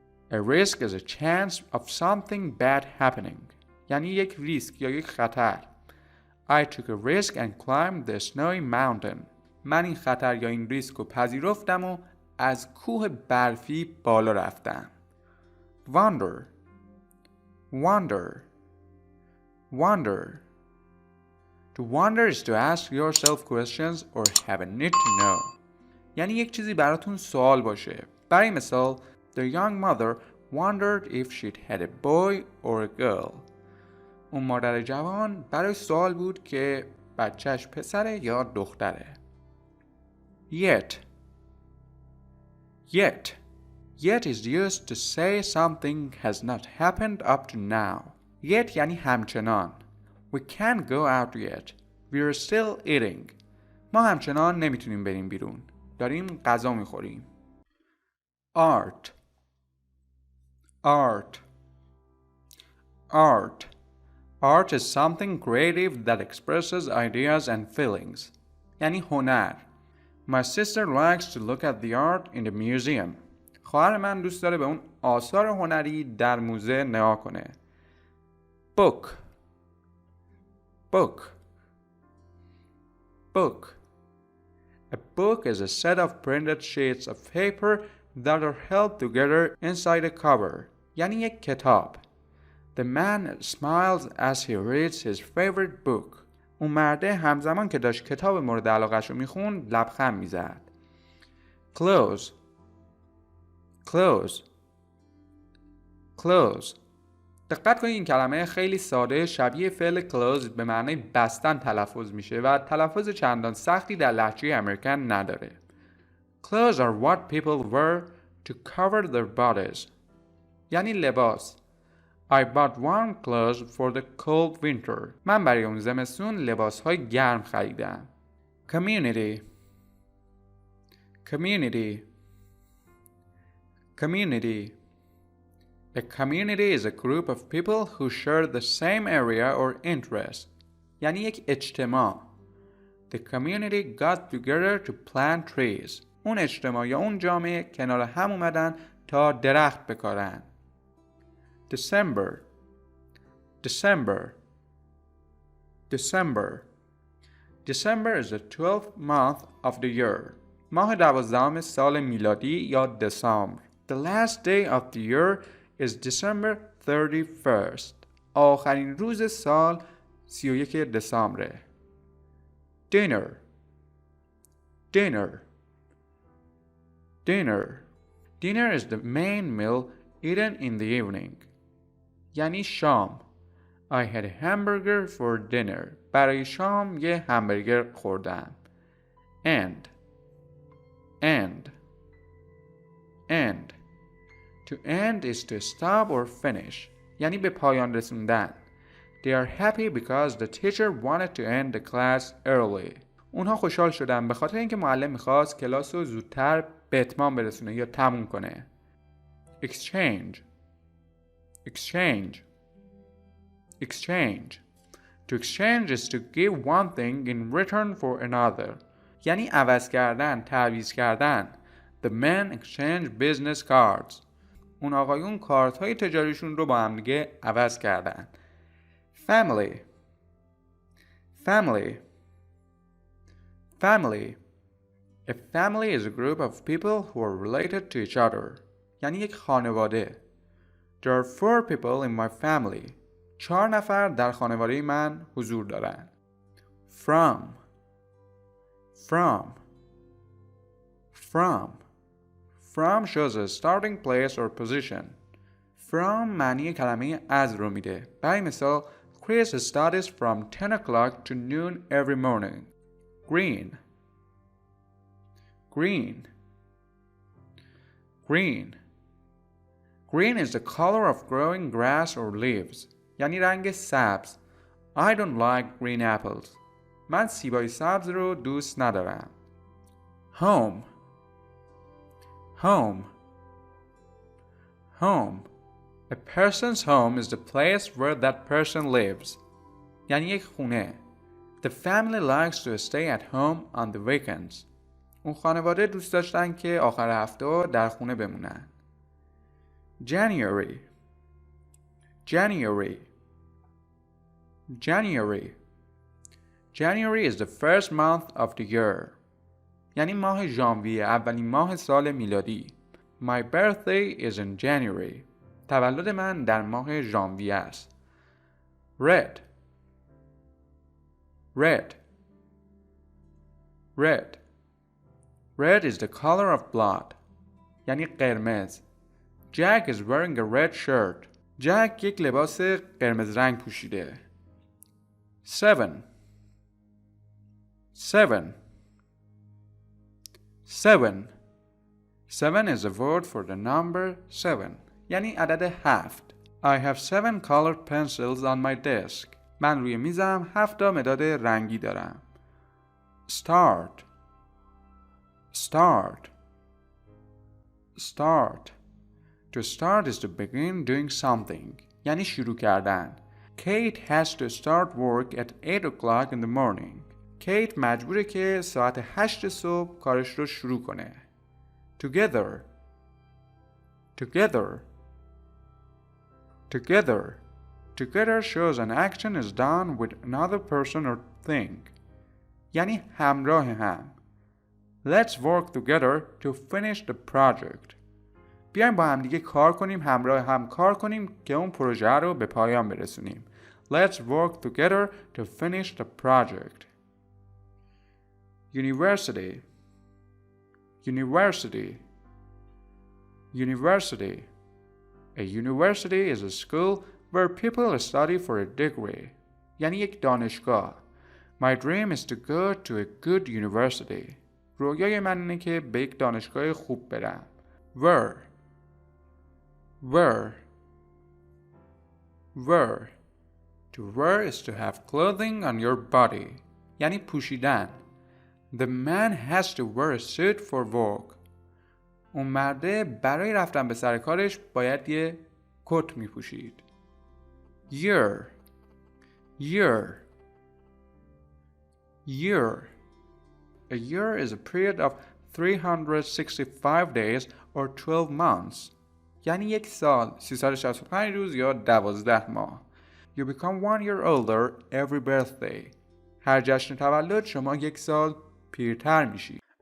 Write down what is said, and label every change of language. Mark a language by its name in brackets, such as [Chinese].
[English] A risk is a chance of something bad happening. [Persian] یعنی یک ریسک یا یک خطر. [English] I took a risk and climbed the snowy mountain. [Persian] من این خطر یا این ریسک رو پذیرفتم و از کوه برفی بالا رفتم. [English] Wonder, wonder, wonder. To wonder is to ask yourself questions or have a need to know. [Persian] یعنی یک چیزی براتون سوال باشه. برای مثال, [English] the young mother wondered if she'd had a boy or a girl. [Persian] اون مادر جوان برای سوال بود که بچهش پسره یا دختره. [English] Yet, yet. Yet is used to say something has not happened up to now. [Persian] Yet یعنی همچنان. [English] We can't go out yet. We're still eating. [Persian] ما همچنان نمیتونیم بریم بیرون. داریم غذا میخوریم. [English] Art, art, art. Art is something creative that expresses ideas and feelings. [Persian] یعنی هنر. [English] My sister likes to look at the art in the museum. [Persian] خواهر من دوست داره به اون آثار هنری در موزه نگاه کنه. [English] Book, book, book. A book is a set of printed sheets of paper that are held together inside a cover. [Persian] یعنی یک کتاب. [English] The man smiles as he reads his favorite book. [Persian] اون مرده همزمان که داشت کتاب مورد علاقه‌شو میخوند لبخند میزد. [English] Close, close, close. [Persian] دقت کنید این کلمه خیلی ساده شبیه فعل close به معنی بستن تلفظ میشه و تلفظ چندان سختی در لهجه امریکن نداره. [English] Clothes are what people wear to cover their bodies. [Persian] یعنی لباس. [English] I bought warm clothes for the cold winter. [Persian] من برای اون زمستون لباس‌های گرم خریدم. [English] Community, community, community. A community is a group of people who share the same area or interest. [Persian] یعنی یک اجتماع. [English] The community got together to plant trees. [Persian] اون اجتماع یا اون جامعه کنار هم اومدن تا درخت بکارن. [English] December, December, December. December is the 12th month of the year. [Persian] ماه 12 سال میلادی یا دسامبر. [English] The last day of the year is December 31st. [Persian] آخرین روز سال 31 دسامبره. [English] dinner dinner dinner dinner is the main meal eaten in the evening. [Persian] یعنی شام. [English] I had a hamburger for dinner. [Persian] برای شام یه همبرگر خوردم. [English] end end end to end is to stop or finish. [Persian] یعنی به پایان رسوندن. [English] They are happy because the teacher wanted to end the class early. [Persian] اونها خوشحال شدن به خاطر اینکه معلم میخواست کلاس رو زودتر به اتمام برسونه یا تموم کنه. [English] exchange exchange exchange to exchange is to give one thing in return for another. [Persian] یعنی عوض کردن، تعویض کردن. [English] The men exchange business cards. [Persian] اون آقایون کارت های تجاریشون رو با هم دیگه عوض کردن. [English] family family family A family is a group of people who are related to each other. [Persian] یعنی یک خانواده. [English] There are 4 people in my family. [Persian] 4 نفر در خانواده من حضور دارند. [English] From from from From shows a starting place or position. [Persian] From معنی کلمه از رو میده. برای مثال [English] Chris studies from 10 o'clock to noon every morning. Green green green Green is the color of growing grass or leaves. [Persian] یعنی رنگ سبز. [English] I don't like green apples. [Persian] من سیبای سبز رو دوست ندارم. [English] Home home home A person's home is the place where that person lives. [Persian] یعنی یک خونه. [English] The family likes to stay at home on the weekends. [Persian] اون خانواده دوست داشتن که آخر هفته در خونه بمونن. [English] January January January January is the first month of the year. [Persian] یعنی ماه ژانویه، اولین ماه سال میلادی. [English] My birthday is in January. [Persian] تولد من در ماه ژانویه است. [English] Red Red Red Red is the color of blood. [Persian] یعنی قرمز. [English] Jack is wearing a red shirt. [Persian] جک یک لباس قرمز رنگ پوشیده. [English] 7 7 7 7 is a word for the number 7. [Persian] یعنی عدد 7. [English] I have 7 colored pencils on my desk. [Persian] من روی میزم 7 مداد رنگی دارم. [English] Start Start Start To start is to begin doing something. [Persian] یعنی شروع کردن. [English] Kate has to start work at 8 o'clock in the morning. [Persian] کیت مجبوره که ساعت 8 صبح کارش رو شروع کنه. [English] Together Together Together Together shows an action is done with another person or thing. [Persian] یعنی همراه هم. [English] Let's work together to finish the project. [Persian] بیایم با هم دیگه کار کنیم، همراه هم کار کنیم که اون پروژه رو به پایان برسونیم. [English] Let's work together to finish the project. University University University A university is a school where people study for a degree. [Persian] یعنی یک دانشگاه. [English] My dream is to go to a good university. [Persian] رویای من اینه که به یک دانشگاه خوب برم. [English] Wear Wear Wear To wear is to have clothing on your body. [Persian] یعنی پوشیدن. [English] The man has to wear a suit for work. [Persian] اون مرده برای رفتن به سر کارش باید یه کت می پوشید. [English] Year Year Year A year is a period of 365 days or 12 months. [Persian] یعنی یک سال 365 روز یا 12 ماه. [English] You become 1 year older every birthday. [Persian] هر جشن تولد شما یک سال پیرتر میشید.